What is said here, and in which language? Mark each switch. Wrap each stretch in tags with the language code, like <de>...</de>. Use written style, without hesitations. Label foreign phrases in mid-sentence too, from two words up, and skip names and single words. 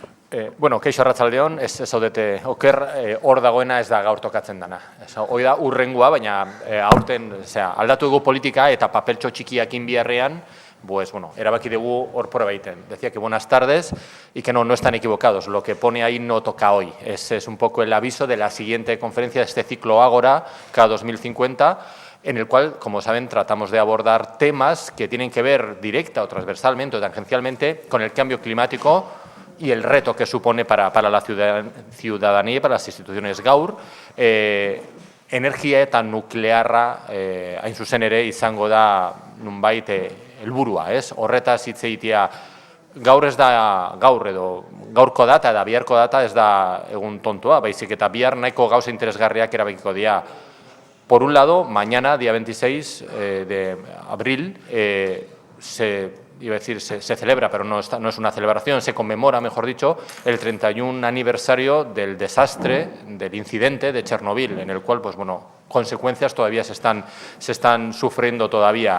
<eu>Bueno, keixo arratsaldeon, ez zaudete oker, hor dagoena ez da gaur tokatzen dana. Hoi da urrengoa, baina aurten aldatu dugu politika eta papeltxo txikiakin biharrean,</eu> <es>pues bueno,</es> <eu>erabaki dugu hor prueba egiten.</eu> <es>Decía que buenas tardes y que no están equivocados. Lo que pone ahí no toca hoy. Es un poco el aviso de la siguiente conferencia de este ciclo Ágora, cada 2050, en el cual, como saben, tratamos de abordar temas que tienen que ver directa o transversalmente o tangencialmente con el cambio climático y el reto que supone para la ciudadanía y para las instituciones gaur.</es> <eu>Energia eta nuklearra hain zuzen ere izango da nunbait helburua, ez? Horretaz hitz egitea gaur ez da gaur edo gaurko data eta biharko data ez da egun tontoa, baizik eta bihar nahiko gauza interesgarriak erabakiko dira.</eu> <es>Por un lado, mañana, día 26 de abril, se celebra, pero no es una celebración, se conmemora, mejor dicho, el 31 aniversario del desastre, del incidente de Chernobyl, en el cual, pues bueno, consecuencias todavía se están sufriendo todavía.</es>